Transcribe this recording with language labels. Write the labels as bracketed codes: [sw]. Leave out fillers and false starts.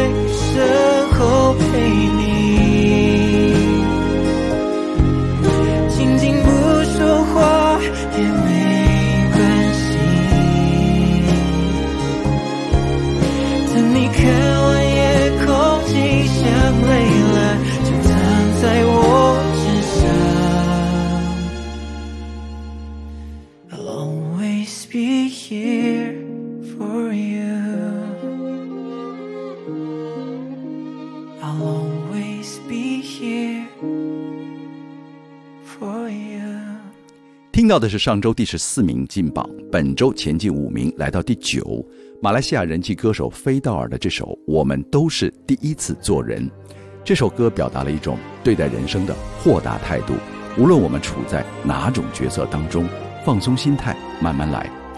[zh] 身后陪你，静静不说话也没关系，等你看完夜空景象累了，在我身上。 [en] I'll always be here for you。 I'll always be here for you。 [zh] 听到的是上周第十四名进榜，本周前进五名，来到第九，马来西亚人气歌手菲道尔的这首《我们都是第一次做人》。这首歌表达了一种对待人生的豁达态度，无论我们处在哪种角色当中，放松心态，慢慢来。